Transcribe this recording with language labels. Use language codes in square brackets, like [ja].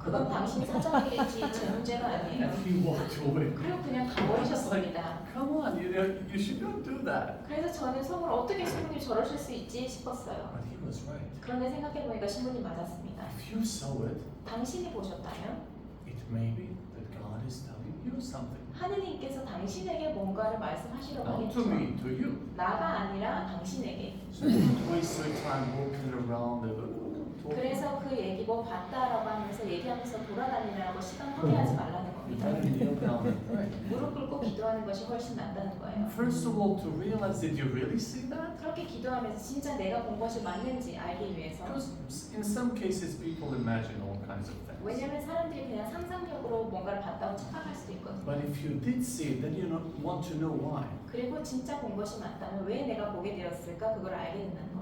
[ko] 그건 당신 사정일이지 제 문제가 아니에요. [en] And he walked away. [ko] 그리고 그냥 가버리셨습니다. [en] Come on, you should not do that. [ko] 그래서 저는 속으로 어떻게 신부님 저러실 수 있지 싶었어요. [en] But he was right. [ko] 그런데 생각해보니까 신부님 맞았습니다. [en] If you saw it, [ko] 당신이 보셨다면 [en] it may be that God is telling you something. [ko] 하느님께서 당신에게 뭔가를 말씀하시려고 [en] Not to [ko] 하겠죠. [en] me, to you. [ko] 나가 아니라 당신에게. [en] So don't waste your time walking around and talking. [ko] 그래서 그 얘기 뭐 봤다라고 하면서 얘기하면서 돌아다니느라고 시간 허비하지 말라는 [en] You [ko] 겁니다. [en] better kneel down and pray. [ko] 무릎 꿇고 기도하는 것이 훨씬 낫다는 거예요. [en] First of all, to realize, did you really see that? [ko] 그렇게 기도하면서 진짜 내가 본 것이 맞는지 알기 위해서. [en] Because in some cases, people imagine all kinds of things. [ko] 왜냐면 사람들이 그냥 상상력으로 뭔가를 봤다고 착각할 수도 있거든요. [en] But if you did see it, then you want to know why. [ko] 그리고 진짜 본 것이 맞다면 왜 내가 보게 되었을까 그걸 알게 된다는